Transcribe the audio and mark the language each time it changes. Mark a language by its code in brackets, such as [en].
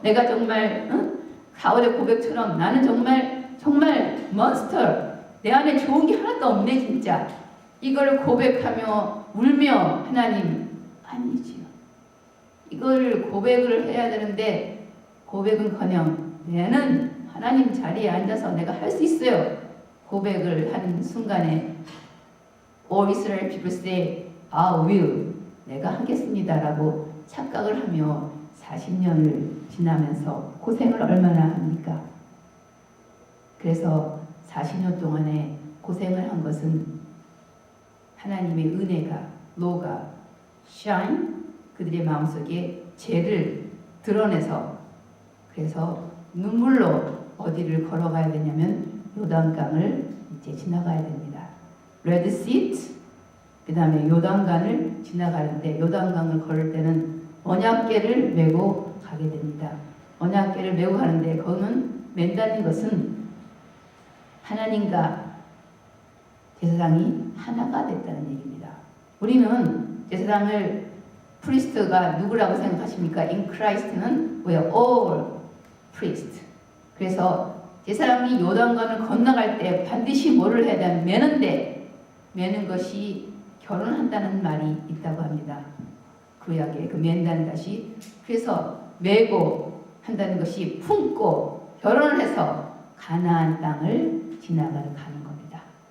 [ko] 내가 정말 가오의 고백처럼 나는 정말 몬스터. 내 안에 좋은 게 하나도 없네 진짜. 이걸 고백하며 울며 하나님 아니지요. 이걸 고백을 해야 되는데 고백은커녕 내는 하나님 자리에 앉아서 내가 할 수 있어요. 고백을 하는 순간에 [en] All Israel people say, I will. [ko] 내가 하겠습니다라고 착각을 하며 40년을 지나면서 고생을 얼마나 합니까? 그래서 40년 동안에 고생을 한 것은 하나님의 은혜가, 로가, shine, 그들의 마음속에 죄를 드러내서 그래서 눈물로 어디를 걸어가야 되냐면 요단강을 이제 지나가야 됩니다. 레드 시, 그 다음에 요단강을 지나가는데 요단강을 걸을 때는 언약궤를 메고 가게 됩니다. 언약궤를 메고 가는데 거기는 맨다는 것은 하나님과 제사장이 하나가 됐다는 얘기입니다. 우리는 제사장을 프리스트가 누구라고 생각하십니까? [en] In Christ는 we are all priest. [ko] 그래서 제사장이 요단강을 건너갈 때 반드시 뭐를 해야 되냐면 매는데 매는 것이 결혼한다는 말이 있다고 합니다. 구약에 그 맨다는 것이 그래서 매고 한다는 것이 품고 결혼을 해서 가나안 땅을 지나가는 겁니다.